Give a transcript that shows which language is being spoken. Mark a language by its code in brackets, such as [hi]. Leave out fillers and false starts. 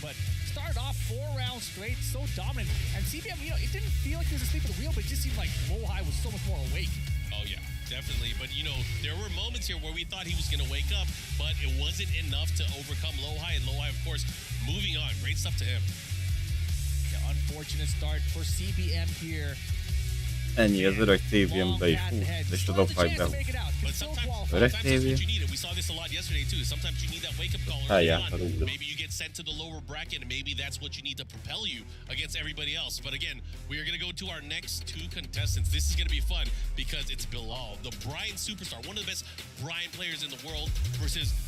[en] But started off 4 rounds straight, so dominant. And CBM, you know, it didn't feel like he was asleep at the wheel, but it just seemed like low high was so much more awake. Oh, yeah. Definitely, but you know, there were moments here where we thought he was going to wake up, but it wasn't enough to overcome low high, and low high, of course, moving on. Great stuff to him. Yeah, unfortunate start for CBM here. [hu] Ennyi, az öreg TVM be is húz, és tudom, hogy be. [en] But sometimes [hu] Öreg [en] that's [hu] TV. [en] what you need. And we saw this a lot yesterday, too. Sometimes you need that wake-up call early on. Maybe you get sent to the lower bracket, and maybe that's what you need to propel you against everybody else. But again, we are going to go to our next 2 contestants. This is going to be fun because it's Bilal, the Brian superstar, one of the best Brian players in the world, versus